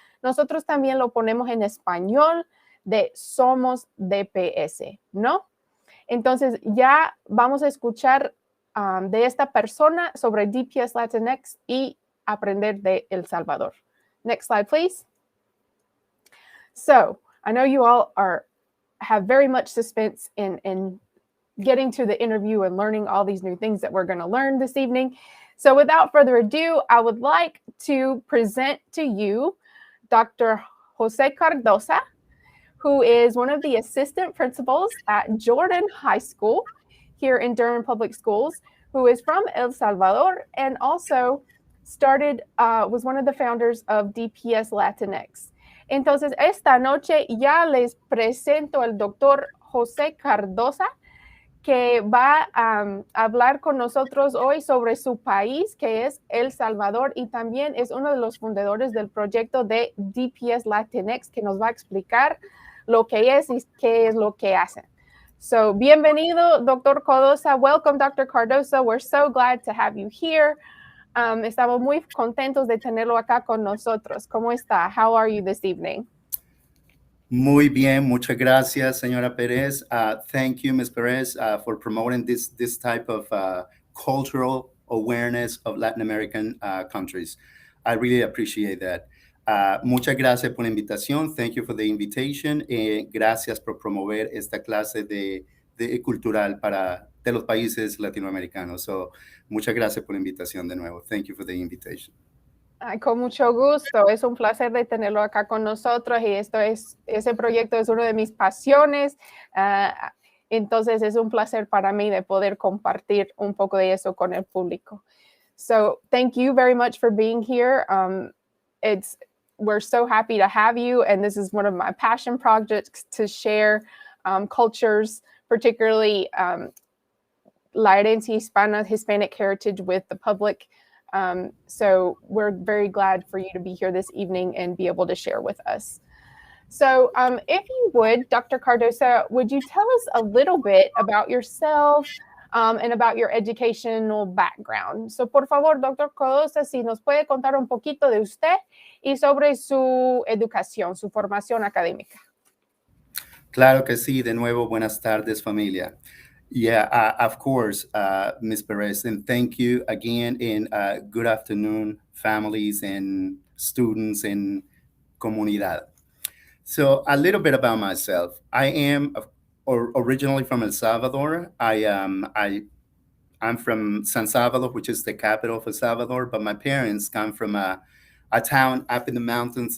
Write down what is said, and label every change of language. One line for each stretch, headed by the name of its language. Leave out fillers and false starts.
Spanish: Nosotros también lo ponemos en español de Somos DPS, ¿no? Entonces ya vamos a escuchar de esta persona sobre DPS Latinx y aprender de El Salvador.
English: Next slide, please. So I know you all have very much suspense in getting to the interview and learning all these new things that we're going to learn this evening. So without further ado, I would like to present to you Dr. Jose Cardoza, who is one of the assistant principals at Jordan High School here in Durham Public Schools, who is from El Salvador and also was one of the founders of DPS Latinx.
Spanish: Entonces, esta noche ya les presento al doctor José Cardoza, que va a hablar con nosotros hoy sobre su país, que es El Salvador, y también es uno de los fundadores del proyecto de DPS Latinx, que nos va a explicar lo que es y qué es lo que hacen.
English: So, bienvenido, Dr. Cardoza. Welcome, Dr. Cardoza. We're so glad to have you here.
Spanish: Estamos muy contentos de tenerlo acá con nosotros. ¿Cómo está?
English: How are you this evening?
Spanish: Muy bien, muchas gracias, señora Perez.
English: Thank you, Ms. Perez, for promoting this type of cultural awareness of Latin American countries. I really appreciate that.
Spanish: Muchas gracias por la invitación.
English: Thank you for the invitation.
Spanish: Gracias por promover esta clase de cultural de los países latinoamericanos. So, muchas gracias por la invitación de nuevo.
English: Thank you for the invitation.
Spanish: Ay, con mucho gusto. Es un placer de tenerlo acá con nosotros y ese proyecto es una de mis pasiones. Entonces es un placer para mí de poder compartir un poco de eso con el público.
English: So thank you very much for being here. We're so happy to have you, and this is one of my passion projects to share cultures, particularly La Herencia Hispana, Hispanic heritage with the public. So we're very glad for you to be here this evening and be able to share with us. So if you would, Dr. Cardoza, would you tell us a little bit about yourself and about your educational background?
Spanish: So por favor, Dr. Cardoza, si nos puede contar un poquito de usted y sobre su educación, su formación académica. Claro que sí. De nuevo, buenas tardes, familia.
English: Yeah, of course, Ms. Perez, and thank you again, and good afternoon, families and students and comunidad. So a little bit about myself. I am originally from El Salvador. I'm from San Salvador, which is the capital of El Salvador, but my parents come from a town up in the mountains.